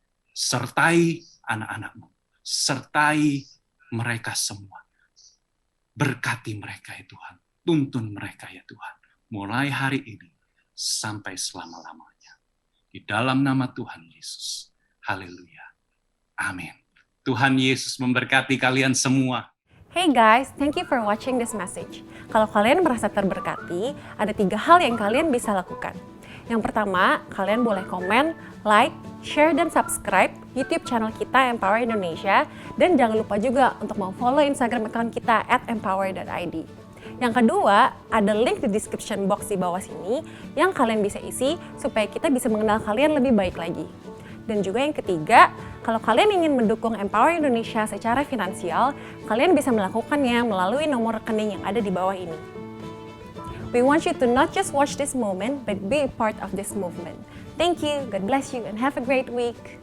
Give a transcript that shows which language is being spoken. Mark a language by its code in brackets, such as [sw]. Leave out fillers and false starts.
[id] Sertai anak-anak-Mu. Sertai mereka semua. Berkati mereka ya Tuhan. Tuntun mereka ya Tuhan. Mulai hari ini sampai selama-lamanya. Di dalam nama Tuhan Yesus. Haleluya. Amin. Tuhan Yesus memberkati kalian semua. [en] Hey guys, thank you for watching this message. [id] Kalau kalian merasa terberkati, ada 3 hal yang kalian bisa lakukan. Yang pertama, kalian boleh komen, like, share, dan subscribe YouTube channel kita Empower Indonesia. Dan jangan lupa juga untuk follow Instagram account kita @empower.id. Yang kedua, ada link di description box di bawah sini yang kalian bisa isi supaya kita bisa mengenal kalian lebih baik lagi. Dan juga yang ketiga, kalau kalian ingin mendukung Empower Indonesia secara finansial, kalian bisa melakukannya melalui nomor rekening yang ada di bawah ini. [en] We want you to not just watch this moment, but be a part of this movement. Thank you, God bless you, and have a great week.